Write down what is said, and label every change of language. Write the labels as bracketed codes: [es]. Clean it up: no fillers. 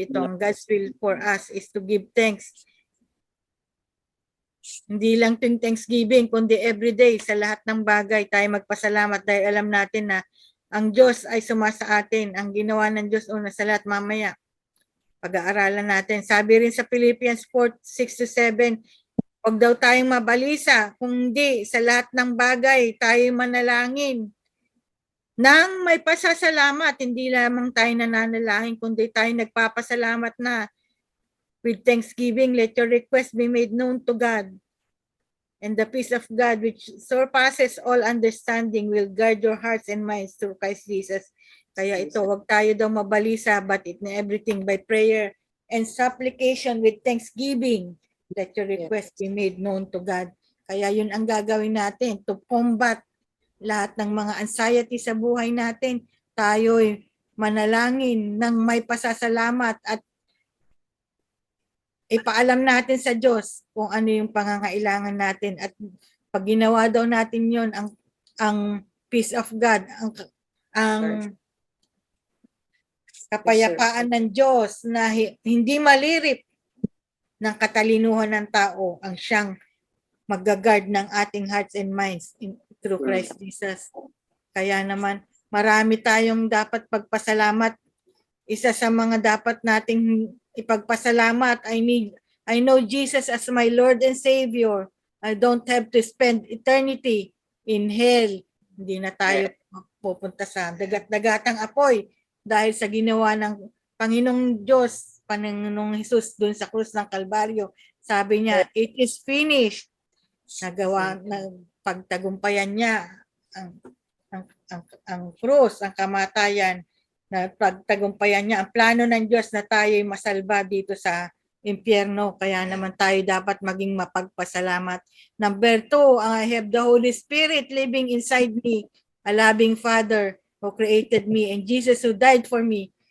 [tl] Itong [en] God's will for us is to give thanks. [tl] Hindi lang tuwing Thanksgiving, kundi everyday sa lahat ng bagay tayo magpasalamat dahil alam natin na ang Diyos ay sumasa atin. Ang ginawa ng Diyos una sa lahat, mamaya pag-aaralan natin. Sabi rin sa Philippians 4:6-7, huwag daw tayong mabalisa, kundi sa lahat ng bagay tayo manalangin nang may pasasalamat. Hindi lamang tayo nananalangin, kundi tayo nagpapasalamat na. [en] With thanksgiving, let your request be made known to God. And the peace of God, which surpasses all understanding, will guard your hearts and minds through Christ Jesus. [tl] Kaya ito, huwag tayo daw mabalisa, [en] but in everything by prayer and supplication with thanksgiving, let your request be made known to God. [tl] Kaya yun ang gagawin natin [en] to combat [tl] lahat ng mga anxiety sa buhay natin. Tayo'y manalangin ng may pasasalamat at ipaalam natin sa Diyos kung ano yung pangangailangan natin. At pag ginawa daw natin yon, ang [en] peace of God, [tl] ang kapayapaan ng Diyos na hindi malirip ng katalinuhan ng tao, ang siyang mag-guard ng ating [en] hearts and minds through Christ Jesus. [tl] Kaya naman, marami tayong dapat pagpasalamat. Isa sa mga dapat nating ipagpasalamat, [en] I know Jesus as my Lord and Savior. I don't have to spend eternity in hell. [tl] Hindi na tayo pupunta sa dagat-dagatang apoy dahil sa ginawa ng Panginoong Diyos, Panginoong Hesus dun sa krus ng Kalbaryo. Sabi niya, [en] it is finished. [tl] Nagawa, pagtagumpayan niya ang krus, ang kamatayan, na pagtagumpayan niya ang plano ng Diyos na tayo'y masalba dito sa impyerno. Kaya naman tayo dapat maging mapagpasalamat. [en] Number 2, I have the Holy Spirit living inside me, a loving Father who created me, and Jesus who died for me.